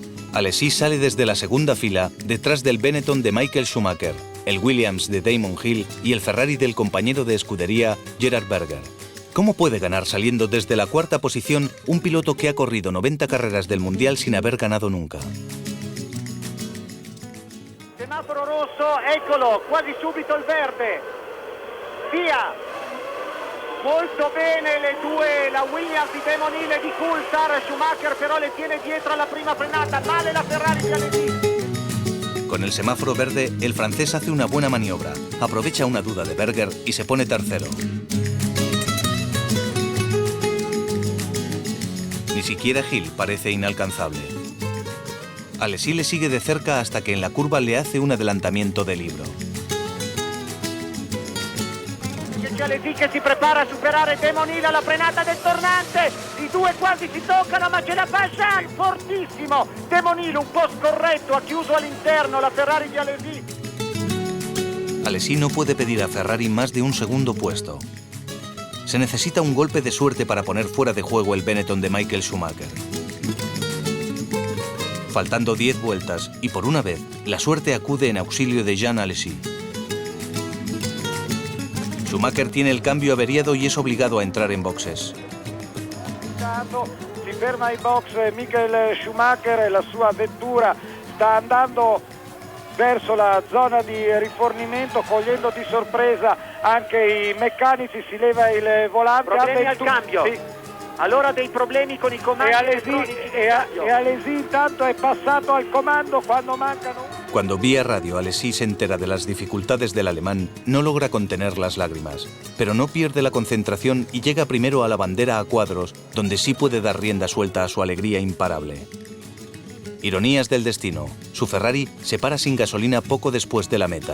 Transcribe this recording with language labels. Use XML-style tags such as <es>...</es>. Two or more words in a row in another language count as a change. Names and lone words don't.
<es>Alesi sale desde la segunda fila, detrás del Benetton de Michael Schumacher, el Williams de Damon Hill y el Ferrari del compañero de escudería Gerhard Berger. ¿Cómo puede ganar saliendo desde la cuarta posición un piloto que ha corrido 90 carreras del Mundial sin haber ganado nunca?</es> <it>Semaforo rosso, eccolo, quasi subito il verde. Via. Molto bene le due, la Williams di Damon Hill e di Coulthard. Schumacher però le tiene dietro alla prima frenata, male la Ferrari di Alesi.</it> <es>Con el semáforo verde, el francés hace una buena maniobra, aprovecha una duda de Berger y se pone tercero. Ni siquiera Hill parece inalcanzable. Alesi le sigue de cerca hasta que en la curva le hace un adelantamiento de libro.</es> <it>Alesi che si prepara a superare Damon Hill alla frenata del tornante. I due quasi si toccano, ma ce la fa Jean, fortissimo. Damon Hill un po' scorretto, ha chiuso all'interno la Ferrari di Alesi.</it> <es>Alesi no puede pedir a Ferrari más de un segundo puesto. Se necesita un golpe de suerte para poner fuera de juego el Benetton de Michael Schumacher. Faltando 10 vueltas, y por una vez, la suerte acude en auxilio de Jean Alesi. Schumacher tiene el cambio averiado y es obligado a entrar en boxes.</es> <it>Si ferma in box Michael Schumacher e la sua vettura sta andando verso la zona di rifornimento, cogliendo di sorpresa anche i meccanici, si leva il volante. Problemi al cambio. Sì. Allora dei problemi con i comandi e Alesi intanto è passato al comando cuando mancano.</it> <es>Cuando vía radio Alesi se entera de las dificultades del alemán, no logra contener las lágrimas, pero no pierde la concentración y llega primero a la bandera a cuadros, donde sí puede dar rienda suelta a su alegría imparable. Ironías del destino, su Ferrari se para sin gasolina poco después de la meta.</es>